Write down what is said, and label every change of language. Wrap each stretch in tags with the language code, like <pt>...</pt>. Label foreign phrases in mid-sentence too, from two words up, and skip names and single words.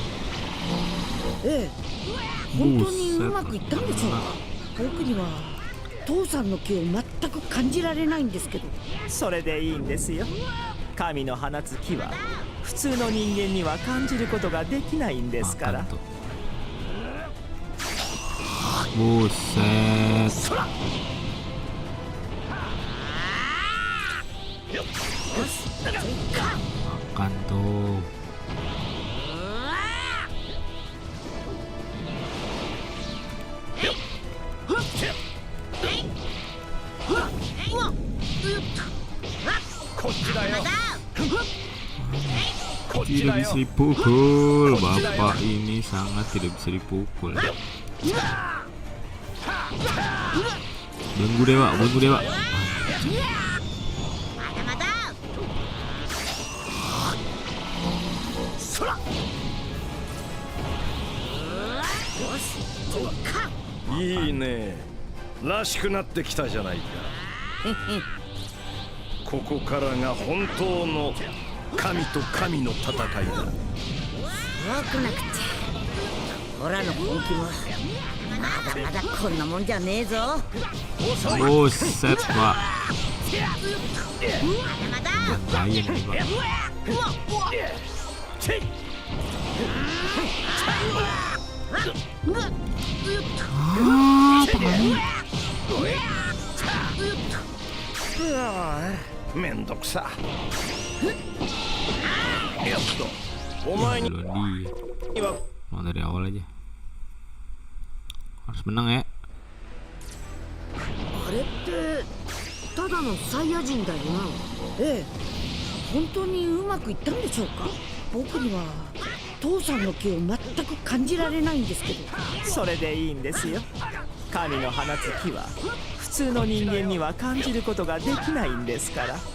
<ja>ええ、本当にうまくいったんでしょうか。僕には父さんの気を全く感じられないんですけど。それでいいんですよ。神の放つ気は普通の人間には感じることができないんですから。</ja> <id>Buset. Makan tuh. Tidak bisa dipukul. Bapak ini sangat tidak bisa dipukul. Belenggu dewa, belenggu dewa.</id> <ja>いいね。らしくなってきたじゃないか。ここからが本当の神と神の戦いだ。怖くなくちゃ。オラの本気もまだまだこんなもんじゃねえぞ。</ja> <id>Buset, Pak. Bahaya nih, Pak.</id> <ja>めんどくさ. お前に</ja> <id>Mau dari awal aja. Harus menang ya.</id> <ja>あれってただのサイヤ人だよな。ええ、本当にうまくいったんでしょうか。僕には父さんの気を全く感じられないんですけど。それでいいんですよ。神の放つ気は普通の人間には感じることができないんですから。</ja>